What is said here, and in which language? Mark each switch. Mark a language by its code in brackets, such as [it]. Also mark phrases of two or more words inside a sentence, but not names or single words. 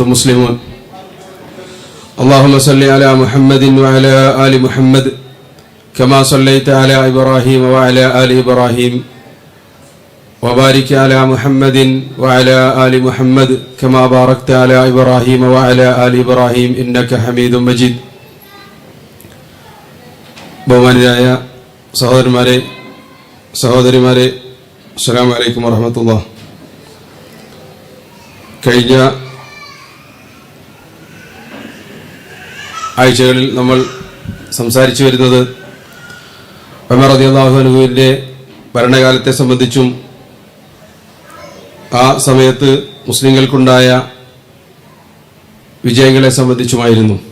[ar] مسلمون اللهم صل على محمد وعلى آل محمد كما صليت على إبراهيم وعلى آل إبراهيم وبارك على محمد وعلى آل محمد كما باركت على إبراهيم وعلى آل إبراهيم إنك حميد مجيد [ml] ബഹുമാനിയായ സഹോദരന്മാരെ സഹോദരിമാരെ [ar] السلام عليكم ورحمة الله. [ml] കഴിഞ്ഞ ആഴ്ചകളിൽ നമ്മൾ സംസാരിച്ചു വരുന്നത് ഉമർ [ar] رضي الله عنه [ml] ഭരണകാലത്തെ സംബന്ധിച്ചും ആ സമയത്ത് മുസ്ലിങ്ങൾക്കുണ്ടായ വിജയങ്ങളെ സംബന്ധിച്ചുമായിരുന്നു.